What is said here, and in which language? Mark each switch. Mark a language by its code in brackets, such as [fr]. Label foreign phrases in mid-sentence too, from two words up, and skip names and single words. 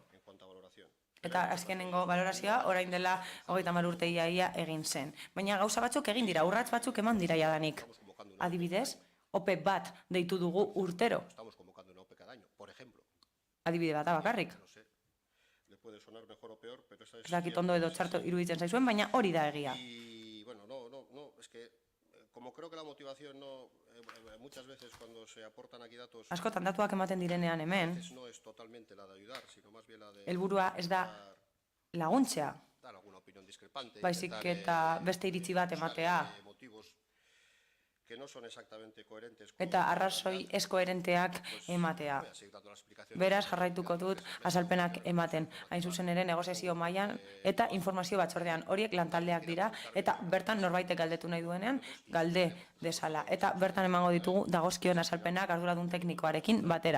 [eu] Eta azkenengo valorazioa orain dela 30 urte ia egin zen. Baina gauza batzuk egin dira, urrats batzuk eman dira jadanik. Adibidez, OPE bat deitu dugu urtero. Adibide bat bakarrik. Ez dakit ondo edo txarto iruditzen zaizuen, baina hori da egia. [es] Y bueno, no, es que como creo que la motivación no muchas veces cuando se aportan aquí datos [eu] Askotan datuak ematen direnean hemen, [es] no es totalmente la de ayudar, sino más bien la de [eu] helburua ez da laguntzea, [es] dar alguna opinión discrepante, [eu] baizik eta beste iritzi bat ematea, [es] motivos que no son exactamente coherentes [eu] eta arrazoi ez koherenteak ematea. Beraz, jarraituko dut azalpenak ematen, hain zuzen ere negoziazio mailan eta informazio batzordean. Horiek lantaldeak dira, eta bertan norbaitek galdetu nahi duenean, galde dezala. Eta bertan emango ditugu dagozkion azalpenak arduradun teknikoarekin batera.